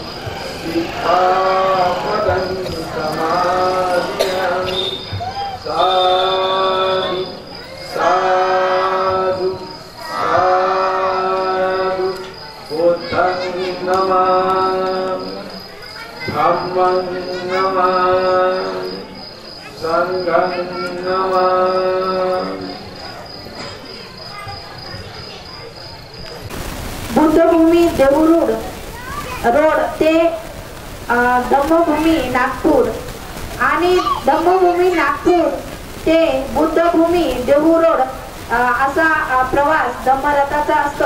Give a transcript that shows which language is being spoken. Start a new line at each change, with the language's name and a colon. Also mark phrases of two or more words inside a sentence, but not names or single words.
Pali: सिक्खापदं समादयामि साधु साधु साधु बुद्धं नमामि धम्मं नमामि संघं नमामि।
Marathi: बुद्धभूमी देहूरोड रोड ते धम्मभूमी नागपूर आणि धम्मभूमी नागपूर ते बुद्धभूमी देहू रोड असा प्रवास धम्मरथाचा असतो।